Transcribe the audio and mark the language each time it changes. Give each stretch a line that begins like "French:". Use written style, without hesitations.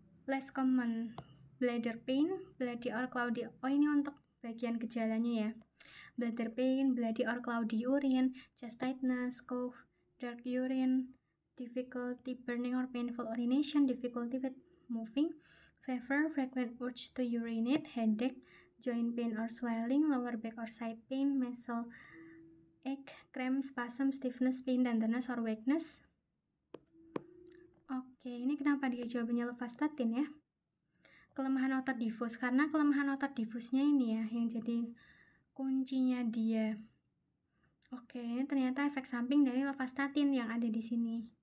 English: Less common bladder pain, bloody or cloudy.
Indonesian: Oh, ini untuk bagian gejalanya ya.
English: Bladder pain, bloody or cloudy urine, chest tightness, cough, dark urine, difficulty burning or painful urination, difficulty with moving, fever, frequent urge to urinate, headache, joint pain or swelling, lower back or side pain, muscle ache, cramp, spasm, stiffness, pain, tenderness or weakness.
Indonesian: Oke, ini kenapa dia jawabannya lovastatin ya? Kelemahan otot difus, karena kelemahan otot difusnya ini ya yang jadi kuncinya dia. Oke, ini ternyata efek samping dari lovastatin yang ada di sini.